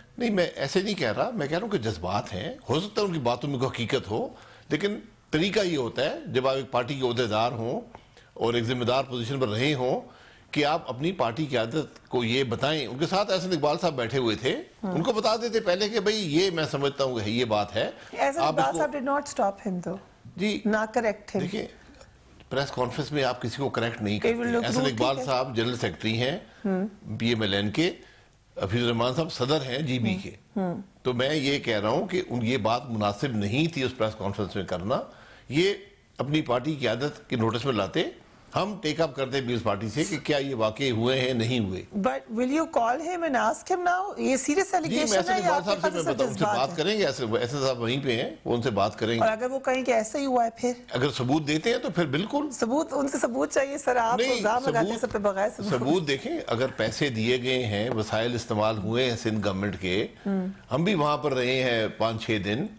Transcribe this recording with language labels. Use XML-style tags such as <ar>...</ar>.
<ur>نہیں, میں ایسے نہیں کہہ رہا, میں کہہ رہا ہوں کہ جذبات ہیں, ہو سکتا ہے ان کی باتوں میں کوئی حقیقت ہو, لیکن طریقہ یہ ہوتا ہے جب آپ ایک پارٹی کے عہدیدار ہوں اور ایک ذمہ دار پوزیشن پر رہے ہوں کہ آپ اپنی پارٹی کی عادت کو یہ بتائیں. ان کے ساتھ احسن اقبال صاحب بیٹھے ہوئے تھے, ان کو بتا دیتے پہلے کہ بھئی یہ میں سمجھتا ہوں کہ یہ بات ہے.</ur> <en>احسن اقبال صاحب did not stop him though.</en> <ur>جی, نہ کریکٹ him. دیکھیں, پریس کانفرنس میں آپ کسی کو کریکٹ نہیں کرتے. احسن اقبال صاحب جنرل سیکرٹری ہیں پی ایم ایل این کے, حفیظ الرحمان صاحب صدر ہیں جی بی کے, تو میں یہ کہہ رہا ہوں کہ یہ بات مناسب نہیں تھی اس پریس کانفرنس میں کرنا. یہ اپنی پارٹی کی عادت کے نوٹس میں لاتے, ہم ٹیک اپ کرتے پیپلز پارٹی سے کہ کیا یہ واقعی ہوئے ہیں نہیں ہوئے.</ur> <en>But will you call him and ask him now?</en> <ur>یہ سیریس ایلیگیشن ہے یا آپ کے پاس ایسا ان سے بات کریں گے, ایسے صاحب وہیں پہ ہیں, وہ ان سے بات کریں گے. اور اگر وہ کہیں کہ ایسا ہی ہوا ہے پھر اگر ثبوت دیتے ہیں تو پھر بالکل ثبوت, ان سے ثبوت چاہیے سر. آپ الزام لگاتے ہیں سب پہ بغیر ثبوت. دیکھیں, اگر پیسے دیے گئے ہیں, وسائل استعمال ہوئے ہیں سندھ گورنمنٹ کے, ہم بھی وہاں پر رہے ہیں 5-6 دن,</ur>